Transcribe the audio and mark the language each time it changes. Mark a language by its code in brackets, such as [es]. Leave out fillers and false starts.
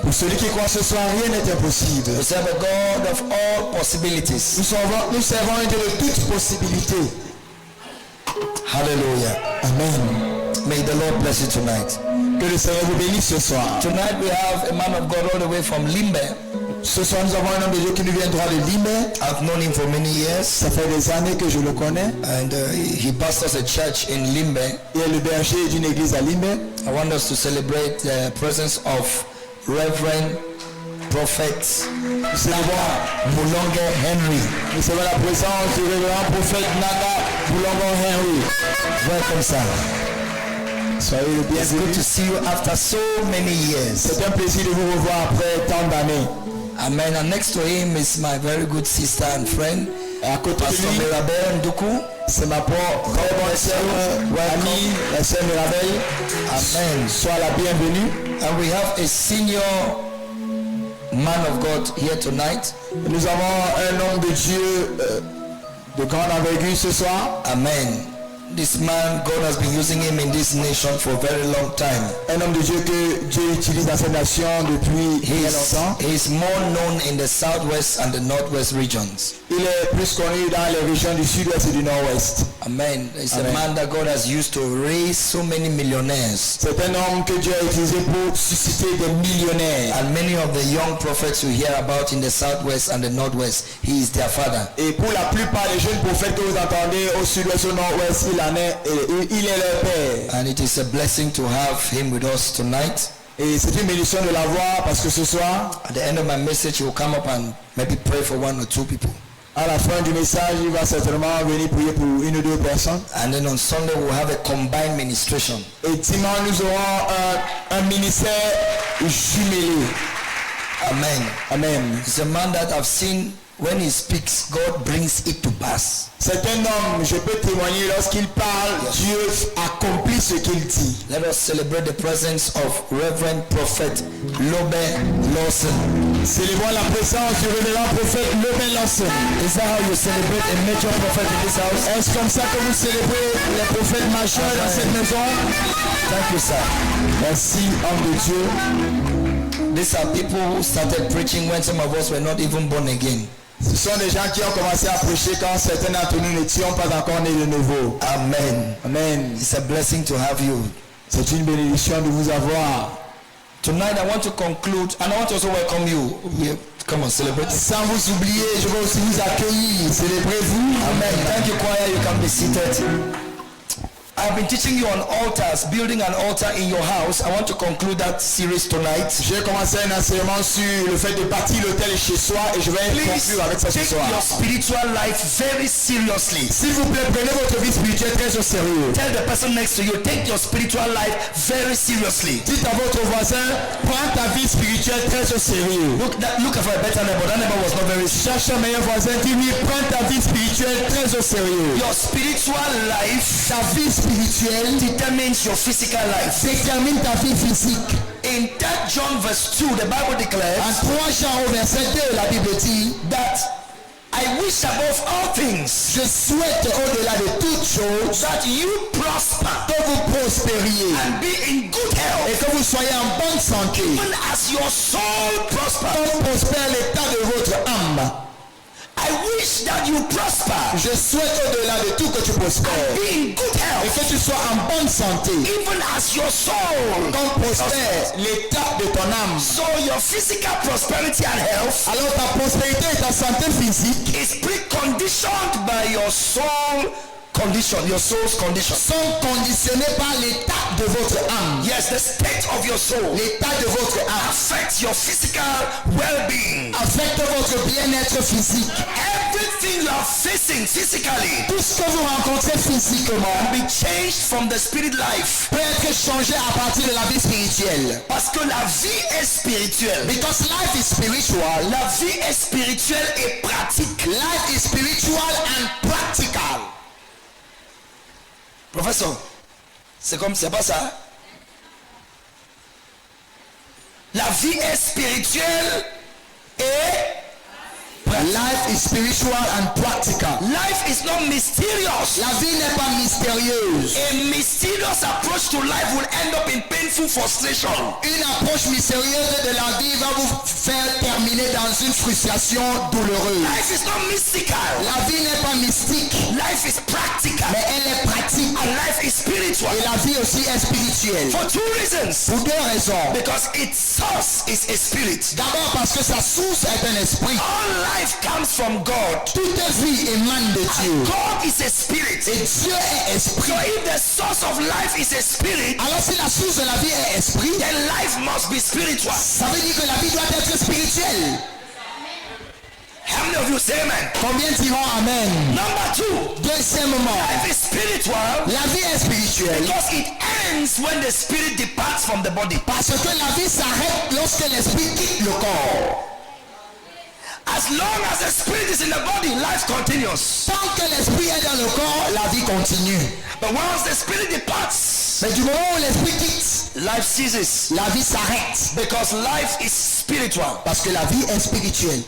[fr] Pour celui qui croit ce soir, rien n'est impossible. [en] We serve a God of all possibilities. [fr] Nous servons un Dieu de toutes possibilités. Hallelujah. Amen. [en] May the Lord bless you tonight. [fr] Que le Seigneur vous bénisse ce soir. [en] Tonight we have a man of God all the way from Limbe. [fr] Ce soir nous avons un homme de Dieu qui nous vient droit de Limbe. [en] I've known him for many years. [fr] Ça fait des années que je le connais. [en] And he pastors a church in Limbe. [fr] Il est le berger d'une église à Limbe. [en] I want us to celebrate the presence of Reverend Prophet Mulonge Henry. [fr] Nous savons la présence du révérend prophète Naga Mulonge Henry. [en] Welcome, sir. [fr] Soyez le [en] It's good [fr] bienvenu. [en] to see you after so many years. [fr] C'est un plaisir de vous revoir après tant d'années. Amen. [en] And next to him is my very good sister and friend, [fr] Et à côté de [en] Pastor [fr] lui, [en] Mirabel Nduku. [fr] c'est ma propre bonne sœur, amie, la sœur Mirabel. Amen. Sois la bienvenue. [en] And we have a senior man of God here tonight. [fr] Nous avons un homme de Dieu de grande envergure ce soir. Amen. [en] This man, God has been using him in this nation for a very long time. [fr] Un homme de Dieu que Dieu utilise dans cette nation depuis très longtemps. [en] He is more known in the southwest and the northwest regions. [fr] Il est plus connu dans les régions du sud-ouest et du nord-ouest. [en] Amen. It's Amen. a man that God has used to raise so many millionaires. [fr] C'est un homme que Dieu a utilisé pour susciter des millionnaires. [en] And many of the young prophets you hear about in the southwest and the northwest, he is their father. [fr] Et pour la plupart des jeunes prophètes que vous entendez au sud-ouest et au nord-ouest, il est leur père. [en] And it is a blessing to have him with us tonight. [fr] Et c'est une bénédiction de l'avoir parce que ce soir, [en] At the end of my message, he will come up and maybe pray for one or two people. [fr] à la fin du message, il va certainement venir prier pour une ou deux personnes. [en] And then on Sunday, we'll have a combined ministration. [fr] Et dimanche, nous aurons un ministère jumelé. Amen. Amen. [en] He's a man that I've seen when he speaks, God brings it to pass. [fr] C'est un homme, je peux témoigner, lorsqu'il parle, Dieu accomplit ce qu'il dit. [en] Let us celebrate the presence of Reverend Prophet Lobe Lawson. [fr] Célébrons la présence du révérend prophète Lobe Lawson. [en] Is that how you celebrate a major prophet in this house? [fr] Est-ce comme ça que vous célébrez les prophètes majeurs dans cette maison? [en] Thank you, sir. [fr] Merci, homme de Dieu. [en] These are people who started preaching when some of us were not even born again. [fr] Ce sont des gens qui ont commencé à prêcher quand certains d'entre nous n'étions pas encore nés de nouveau. Amen. Amen. [en] It's a blessing to have you. [fr] C'est une bénédiction de vous avoir. [en] Tonight I want to conclude and I want to also welcome you. Come on, celebrate. [fr] Sans vous oublier, je veux aussi vous accueillir. Célébrez-vous. [en] Amen. Thank you, choir. You can be seated. I've been teaching you on altars, building an altar in your house. I want to conclude that series tonight. [fr] J'ai commencé un enseignement sur le fait de bâtir l'autel chez soi et je vais conclure avec ça ce [en] Take [fr] soir. [en] your spiritual life very seriously. [fr] S'il vous plaît, prenez votre vie spirituelle très au sérieux. [en] Tell the person next to you, take your spiritual life very seriously. [fr] Dites à votre voisin, prends ta vie spirituelle très au sérieux. [en] Look for a better neighbor. That neighbor was not very serious. [fr] Cherche un meilleur voisin, dis-lui, prends ta vie spirituelle très au sérieux. [en] Your spiritual life [fr] Ta vie spirituelle [en] determines your physical life. [fr] détermine ta vie physique. [en] In 3 John verse 2, the Bible declares [fr] En 3 Jean au verset 2, la Bible dit, [en] that I wish above all things [fr] je souhaite au-delà de toutes choses [en] that you prosper [fr] que vous prospériez [en] and be in good [fr] et [en] health, [fr] que vous soyez en bonne santé, [en] even as your soul prospers. [fr] comme prospère l'état de votre âme. [en] I wish that you prosper, [fr] Je souhaite au-delà de tout que tu prospères [en] be in good [fr] et [en] health, [fr] que tu sois en bonne santé, [en] even as your soul. [fr] comme prospère l'état de ton âme. [en] So your physical prosperity and health [fr] Alors ta prospérité et ta santé physique [en] is preconditioned by your soul condition, your soul's condition. [fr] sont conditionnés par l'état de votre âme. [en] Yes, the state of your soul [fr] L'état de votre âme [en] affects your physical well-being. [fr] affecte votre bien-être physique. [en] Everything you are facing physically [fr] Tout ce que vous rencontrez physiquement [en] be changed from the spirit life. [fr] peut être changé à partir de la vie spirituelle. Parce que la vie est spirituelle. [en] Because life is spiritual. [fr] La vie est spirituelle et pratique. [en] Life is spiritual and practical. [fr] Professeur, c'est pas ça? La vie est spirituelle et [en] Life is spiritual and practical. life is not mysterious. [fr] La vie n'est pas mystérieuse. [en] A mysterious approach to life will end up in painful frustration. [fr] Une approche mystérieuse de la vie va vous faire terminer dans une frustration douloureuse. [en] Life is not mystical. [fr] La vie n'est pas mystique, [en] Life is practical. [fr] mais elle est pratique. [en] And life is spiritual. [fr] Et la vie aussi est spirituelle. [en] For 2 reasons. [fr] Pour 2 raisons. [en] Because its source is a spirit. [fr] D'abord parce que sa source est un esprit. [en] All life comes from God. [fr] Toute vie émane de Dieu. [en] God is a spirit. [fr] Et Dieu est esprit. [en] So if the source of life is a spirit, [fr] Alors si la source de la vie est esprit, [en] then life must be spiritual. [fr] ça veut dire que la vie doit être spirituelle. [en] How many of you say amen? [fr] Combien diront Amen? [en] Number 2, [fr] Deuxièmement, [en] life is spiritual [fr] la vie est spirituelle [en] because it ends when the spirit departs from the body. [fr] parce que la vie s'arrête lorsque l'esprit quitte le corps. [en] As long as the spirit is in the body, life continues. [fr] Tant que l'esprit est dans le corps, la vie continue. [en] But once the spirit departs, [fr] Mais du moment où l'esprit quitte, [en] life ceases. [fr] la vie s'arrête. [en] Because life is spiritual. [fr] Parce que la vie est spirituelle.